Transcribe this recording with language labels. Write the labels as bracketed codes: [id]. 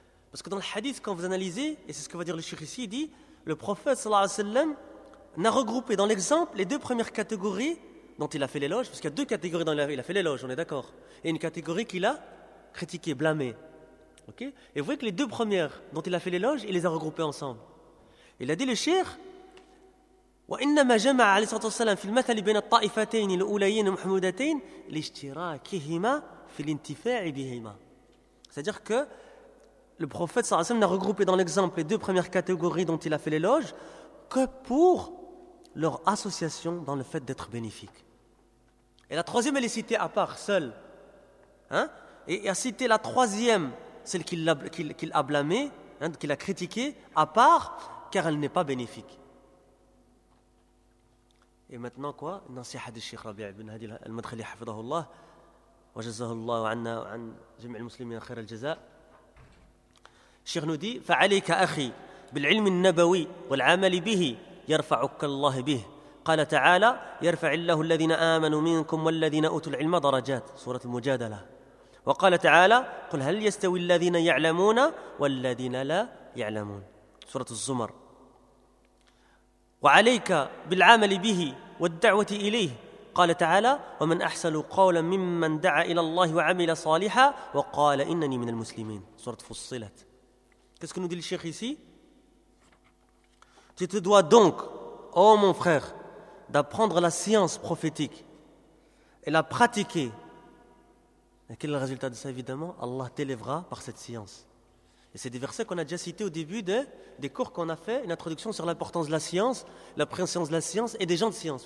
[fr] Parce que dans le hadith, quand vous analysez, et c'est ce que va dire le cheikh ici, il dit, le prophète [ar] sallallahu alayhi wa sallam [fr] n'a regroupé dans l'exemple les deux premières catégories dont il a fait l'éloge, parce qu'il y a deux catégories dans lesquelles il a fait l'éloge, on est d'accord. Et une catégorie qu'il a critiquée, blâmée. Okay? Et vous voyez que les deux premières dont il a fait l'éloge, il les a regroupées ensemble. Il a dit le cheikh, [ar] وإنما جمع عليه الصلاة والسلام في المثل بين الطائفتين الأوليين المحمودتين لاشتراكهما في الانتفاع بهما. [fr] C'est-à-dire que le prophète [ar] صلى الله عليه وسلم [fr] n'a regroupé dans l'exemple les deux premières catégories dont il a fait l'éloge que pour leur association dans le fait d'être bénéfique. Et la troisième, elle est citée à part, seule. Et il a cité la troisième, celle qu'il a blâmée, qu'il a critiquée, à part, car elle n'est pas bénéfique. Et maintenant quoi? [ar] النصيحة للشيخ ربيع بن هادي المدخلي حفظه الله وجزاه الله عنا وعن جميع المسلمين خير الجزاء. الشيخ نودي فعليك أخي بالعلم النبوي والعمل به يرفعك الله به. قال تعالى يرفع الله الذين آمنوا منكم والذين أوتوا العلم درجات, سورة المجادلة. وقال تعالى قل هل يستوي الذين يعلمون والذين لا يعلمون, سورة الزمر. وعليك بالعمل به والدعوة إليه, قال تعالى ومن أحسن قولا ممن دعا إلى الله وعمل صالحا وقال إنني من المسلمين, سورة فصلت. [fr] Qu'est-ce que nous dit le cheikh ici? Tu te dois donc, ô mon frère, d'apprendre la science prophétique et la pratiquer. Et quel est le résultat de ça? Évidemment, Allah t'élèvera par cette science. Et c'est des versets qu'on a déjà cités au début des cours qu'on a fait, une introduction sur l'importance de la science, la préscience de la science et des gens de science.